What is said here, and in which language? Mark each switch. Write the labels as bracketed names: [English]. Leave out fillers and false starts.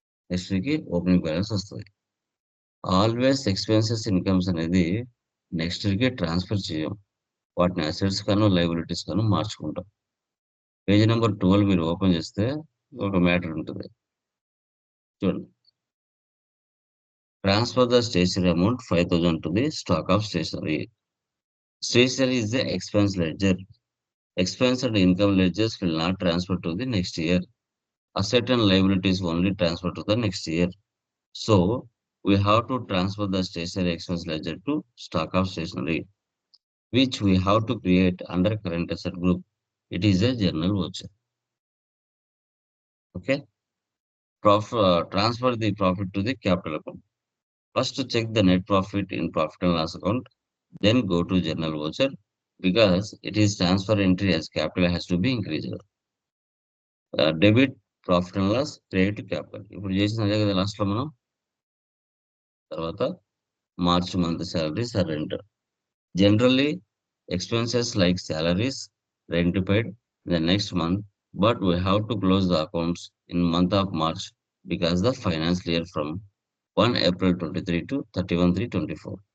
[Telugu] Next వీక్‌కి opening balance ఒస్తది. Always expenses, incomes అనేది నెక్స్ట్ వీక్‌కి ట్రాన్స్‌ఫర్ చేయం. వాటిని అసెట్స్ గాను, లయబిలిటీస్ గాను మార్చుకుంటాం. పేజ్ నంబర్ 12 మీరు ఓపెన్ చేస్తే ఒక మ్యాటర్ ఉంటది. చూడండి. [English] Transfer the stationery amount 5,000 to the stock of stationery. Stationery is the expense ledger. Expense and income ledgers will not transfer to the next year. Asset and liabilities only transfer to the next year. So we have to transfer the stationery expense ledger to stock of stationery, which we have to create under current asset group. It is a journal voucher. Okay. Transfer the profit to the capital account. First check the net profit in profit and loss account, then go to journal voucher because it is transfer entry as capital has to be increased. Debit profit and loss, credit capital. [Telugu] ఇప్పుడు చేసింది అదే కదా లాస్ట్‌లో మనం. తర్వాత [English] March month salaries or rent. Generally expenses like salaries, rent paid in the next month, but we have to close the accounts in month of March because the financial year from 1 April 23 to 31/3/24.